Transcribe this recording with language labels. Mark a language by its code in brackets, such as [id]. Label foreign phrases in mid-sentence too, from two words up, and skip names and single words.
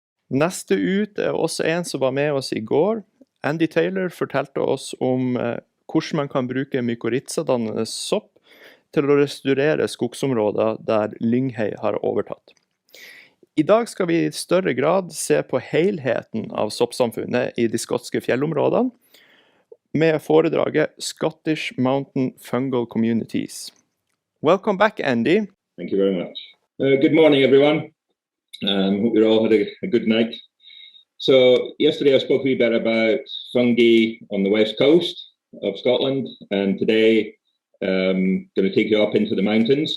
[no] Neste ut er også en som var med oss i går. Andy Taylor fortalte oss om hvordan man kan bruke mykorrhizadannende sopp til å restaurere skogsområder der lynghei har overtatt. I dag skal vi i større grad se på helheten av soppsamfunnet i de skotske fjellområdene, med foredraget Scottish Mountain Fungal Communities. [en] Welcome back, Andy. Thank you very much. Good morning, everyone. Hope you all had a good night. So yesterday I spoke a wee bit about fungi on the west coast of Scotland, and today I'm going to take you up into the mountains.